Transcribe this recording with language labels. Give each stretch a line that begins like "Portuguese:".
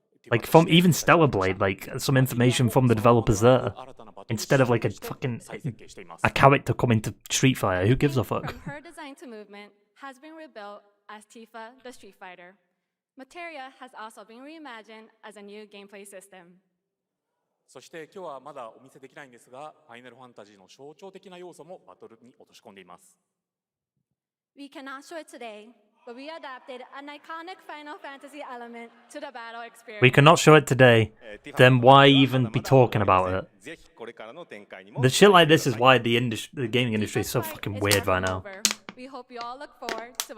English: Like from even Stellar Blade, like some information from the developers there. Instead of like a fucking a character coming to Street Fighter. Who gives a fuck? From her design to movement has been rebuilt as Tifa the Street Fighter. Materia has also been reimagined as a new gameplay system.
Japanese: そして今日はまだお見せできないんですが、ファイナルファンタジーの象徴的な要素もバトルに落とし込んでいます。
English: We cannot show it today, but we adapted an iconic Final Fantasy element to the battle experience. We cannot show it today. Then why even be talking about it? The shit like this is why the gaming industry is so fucking weird right now. We hope you all look forward to